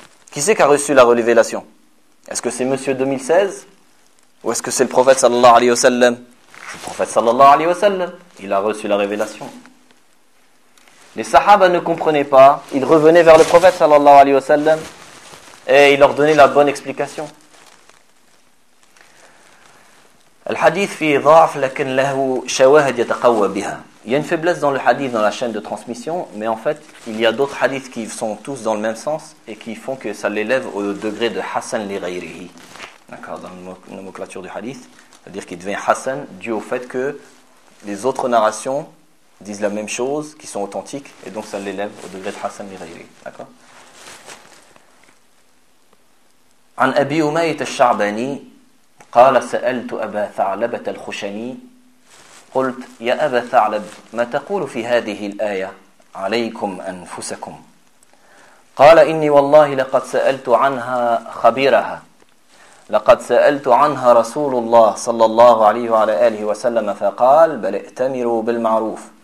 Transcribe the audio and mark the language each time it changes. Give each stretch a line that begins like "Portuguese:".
French: Qui c'est qui a reçu la révélation? Est-ce que c'est monsieur 2016 ou est-ce que c'est le prophète sallallahu alayhi wa sallam? C'est le prophète sallallahu alayhi wa sallam. Il a reçu la révélation. Les sahaba ne comprenaient pas. Ils revenaient vers le prophète sallallahu alayhi wa sallam et il leur donnait la bonne explication.
Arabic: الحديث فيه ضعف لكن له شواهد يتقوى بها.
French: Il y a une faiblesse dans le hadith, dans la chaîne de transmission, mais en fait, il y a d'autres hadiths qui sont tous dans le même sens et qui font que ça l'élève au degré de Hassan li ghayrihi. D'accord, dans la nomenclature du hadith, c'est-à-dire qu'il devient Hassan dû au fait que les autres narrations disent la même chose, qui sont authentiques, et donc ça l'élève au degré de Hassan li ghayrihi. D'accord.
Arabic: An Abi Umayyah al-Sha'bani, قال سألت أبا ثعلبة الخشني قلت يا أبا ثعلب ما تقول في هذه الآية عليكم أنفسكم قال إني والله لقد سألت عنها خبيرها لقد سألت عنها رسول الله صلى الله عليه وعلى آله وسلم فقال بل ائتمروا بالمعروف